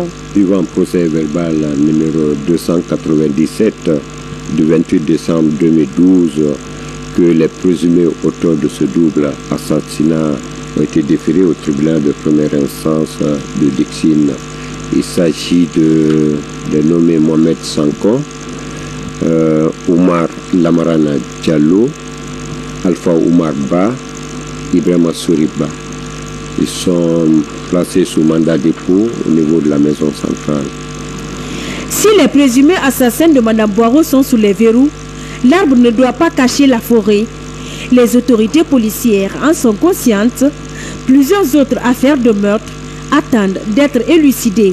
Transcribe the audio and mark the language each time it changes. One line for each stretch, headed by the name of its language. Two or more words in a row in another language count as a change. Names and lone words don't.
French: Suivant procès verbal numéro 297 du 28 décembre 2012, que les présumés auteurs de ce double assassinat ont été déférés au tribunal de première instance de Dixine. Il s'agit de nommer Mohamed Sanko, Oumar Lamarana Diallo, Alpha Oumar Ba, Ibrahima Souriba. Ils sont placés sous mandat dépôt au niveau de la maison centrale. Si les présumés assassins de Mme Boiro sont sous les verrous, l'arbre ne doit pas cacher la forêt. Les autorités policières en sont conscientes. Plusieurs autres affaires de meurtre attendent d'être élucidées.